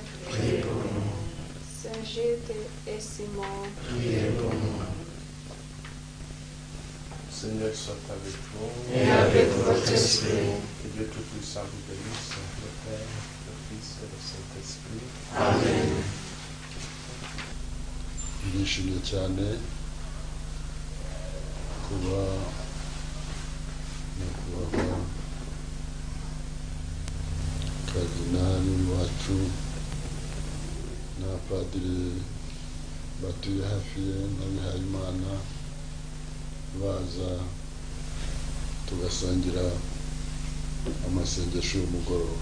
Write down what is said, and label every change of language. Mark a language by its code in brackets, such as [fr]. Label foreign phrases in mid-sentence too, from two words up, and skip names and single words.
[fr] Priez pour nous. Saint Gilles et Simon, Priez pour nous. Seigneur soit avec vous. Et avec votre esprit. Que Dieu Tout-Puissant vous bénisse, le Père, le Fils et le Saint-Esprit. Amen. [rw] Ndishimye cyane kuba nyakubahwa kardinali wacu n'abapadiri batuye hafi ye n'abihayimana baza tugasangira amasengesho y'umugoroba.